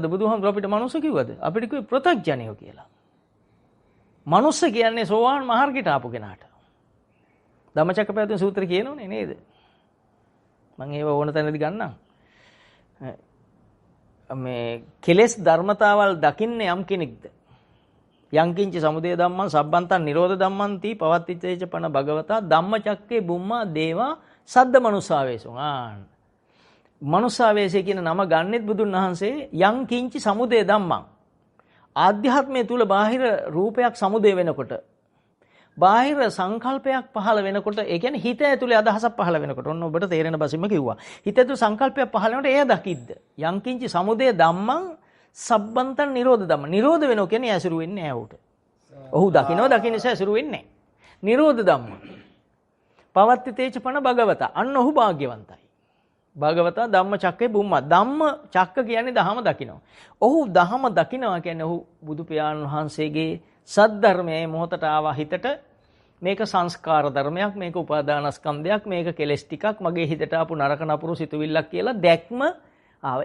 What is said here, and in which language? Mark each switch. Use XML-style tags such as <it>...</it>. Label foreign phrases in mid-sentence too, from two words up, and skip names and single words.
<si>බුදුහාමුදුරුවෝ අපිට මනුස්ස කිව්වද? අපිට කිව්වේ ප්‍රත්‍යඥයෝ කියලා. මනුස්ස කියන්නේ සෝවාන් මාර්ගයට ආපු කෙනාට. ධම්මචක්කපවත්තන සූත්‍රය කියනෝනේ නේද? මම ඒව ඕන තැනදී ගන්නම්. මේ කෙලෙස් ධර්මතාවල් දකින්නේ යම් කෙනෙක්ද?</si> <pi>යංකින්ච සමුදය ධම්මං සබ්බන්තං නිරෝධ ධම්මන්ති පවත්තිච්චේච පන භගවතා ධම්මචක්කේ බුම්මා දේවා සද්ද මනුස්සාවේසුං.</pi> <si>මනුස්සාවේසය කියන නම ගන්නෙත් බුදුන් වහන්සේ</si> <pi>යංකින්ච සමුදය ධම්මං.</pi> <si>ආධ්‍යාත්මය තුල බාහිර රූපයක් සමුදය වෙනකොට බාහිර සංකල්පයක් පහළ වෙනකොට ඒ කියන්නේ හිත ඇතුලේ අදහසක් පහළ වෙනකොට ඔන්න ඔබට තේරෙන බසින්ම කිව්වා. හිත ඇතුලේ සංකල්පයක් පහළ වෙනකොට එය දකිද්ද.</si> <pi>යංකින්චි සමුදය ධම්මං සබ්බන්තං නිරෝධ ධම්ම.</pi> <si>නිරෝධ වෙනවා කියන්නේ ඇසුරු වෙන්නේ නැහැ උට. ඔහු දකින්නවා දකින්න නිසා ඇසුරු වෙන්නේ නැහැ.</si> <pi>නිරෝධ ධම්ම. පවත්තිතේච පන භගවත.</pi> <si>අන්න ඔහු භාග්‍යවන්තයි.</si> <pi>භගවතා ධම්මචක්කේ බුම්මා.</pi> <si>ධම්ම චක්ක කියන්නේ දහම දකිනවා. ඔහු දහම දකිනවා කියන්නේ ඔහු බුදු පියාණන් වහන්සේගේ සද්ධර්මයේ මොහොතට ආවා හිතට මේක සංස්කාර ධර්මයක්, මේක උපාදානස්කන්ධයක්, මේක කෙලෙස් ටිකක්, මගේ හිතට ආපු නරක නපුරු සිතුවිල්ලක් කියලා දැක්ම ආවා.</si>